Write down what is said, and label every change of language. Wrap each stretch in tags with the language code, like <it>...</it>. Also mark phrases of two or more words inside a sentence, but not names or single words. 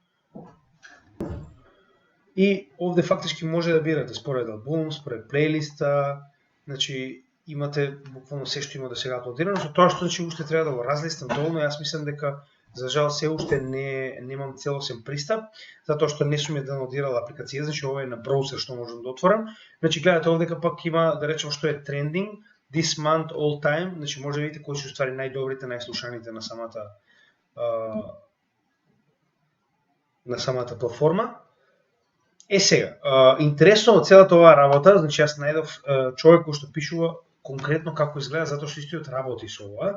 <mk>И овде фактички може да бирате според албум, според плейлиста, значи имате буквално се што има до сега аплодирано, со тоа што значи уште треба да го разлистам доволно, јас мислам дека за жал се уште немам целосен пристап, затоа што не сум ја даунлодирал апликација, значи ова е на браузер што можам да отворам. Значи гледате овде пак има, да речем што е</mk> <en>trending, this month all time,</en> <mk>значи може да видите кои се уствари најдобрите, најслушаните на самата платформа. Сега, интересно од целата оваа работа, значи јас најдов човек кој што пишува конкретно како изгледа, затоа што истиот работи со ова.</mk>